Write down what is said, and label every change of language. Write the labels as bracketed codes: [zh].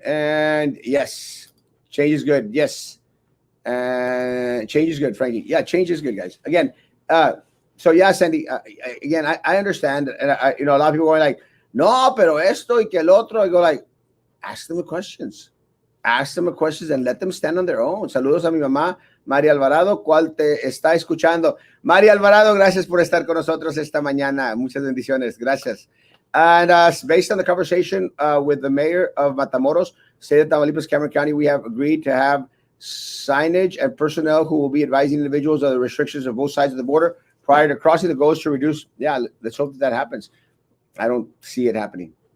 [en] And yes, change is good. Yes, and change is good, Frankie. Yeah, change is good, guys. Again, uh, so yeah, Sandy. Again, I understand, and a lot of people are like, no, [es] pero esto y que el otro. [en] I go like, ask them the questions. Ask them the questions and let them stand on their own. [es] Saludos a mi mamá, María Alvarado, cual te está escuchando. María Alvarado, gracias por estar con nosotros esta mañana. Muchas bendiciones. Gracias. [en] And based on the conversation with the mayor of Matamoros, state of Tamaulipas, Cameron County, we have agreed to have signage and personnel who will be advising individuals of the restrictions of both sides of the border prior to crossing. The goal is to reduce. Yeah, let's hope that happens. I don't see it happening.